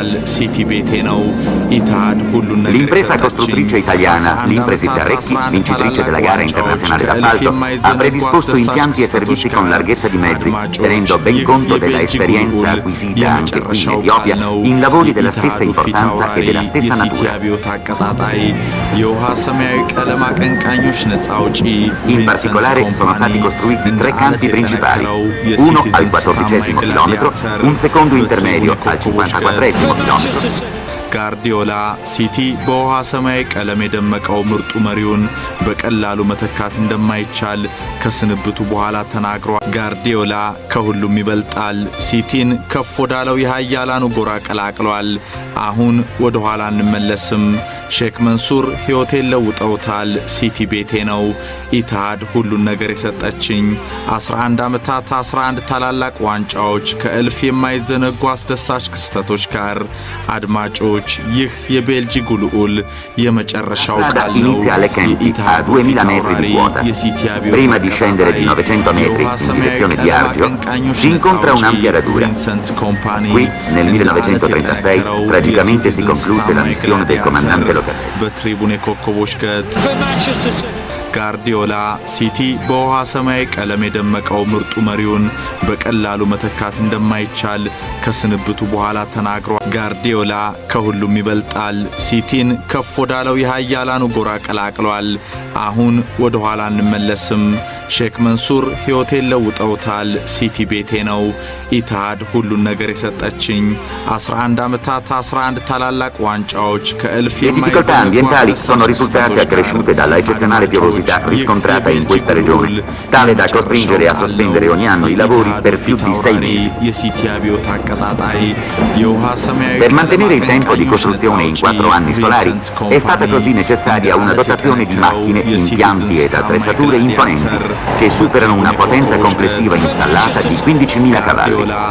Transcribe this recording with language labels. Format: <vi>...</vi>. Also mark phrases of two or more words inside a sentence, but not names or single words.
<it>L'impresa costruttrice italiana, l'Impresa Recchi, vincitrice della gara internazionale d'appalto, ha predisposto impianti e servizi con larghezza di mezzi, tenendo ben conto della esperienza acquisita anche qui in Etiopia in lavori della stessa importanza e della stessa natura. In particolare sono stati costruiti 3 campi principali, uno al 14° chilometro, un secondo intermedio al 54° chilometro.</it> <am>ጋርዲዮላ ሲቲ በውሃ ሰማያዊ ቀለም የደመቀው ምርጡ መሪውን በቀላሉ መተካት እንደማይቻል ከስንብቱ በኋላ ተናግሯል። ጋርዲዮላ ከሁሉም ይበልጣል። ሲቲን ከፍ ወዳለው የኃያላኑ ጎራ ቀላቅሏል። አሁን ወደ ኋላ እንመለስም። ሼክ መንሱር ሕይወቴን ለውጠውታል። ሲቲ ቤቴ ነው። ኢትሃድ ሁሉን ነገር የሰጠችኝ 11 ዓመታት 11 ታላላቅ ዋንጫዎች ከእልፍ የማይዘነጉ አስደሳች ክስተቶች ጋር አድማጮች፣ ይህ የቤልጂጉ ልዑል የመጨረሻው ቃል ነው።</am> <it>A 2000 metri di quota. Prima di scendere di 900 metri in direzione di Argio, si incontra un'ampia radura. Qui, nel 1936, tragicamente si concluse la missione del comandante Locatelli.</it> <am>ጋርዲዮላ ሲቲ በውሃ ሰማያዊ ቀለም የደመቀው ምርጡ መሪውን በቀላሉ መተካት እንደማይቻል ከስንብቱ በኋላ ተናግሯል። ጋርዲዮላ ከሁሉም ይበልጣል። ሲቲን ከፍ ወዳለው የሃያላኑ ጎራ ቀላቅሏል። አሁን ወደ ኋላ እንመለስም። ሼክ መንሱር ሕይወቴን ለውጠውታል። ሲቲ ቤቴ ነው። ኢትሃድ ሁሉን ነገር የሰጠችኝ 11 ዓመታት 11 ታላላቅ ዋንጫዎች ከእልፍ</am> <it>difficoltà ambientali sono risultate accresciute dalla eccezionale piovosità riscontrata in questa regione, tale da costringere a sospendere ogni anno i lavori per più di 6 mesi. Per mantenere il tempo di costruzione in 4 anni solari è stata così necessaria una dotazione di macchine, impianti ed attrezzature imponenti che superano una potenza complessiva installata di 15.000 cavalli.</it>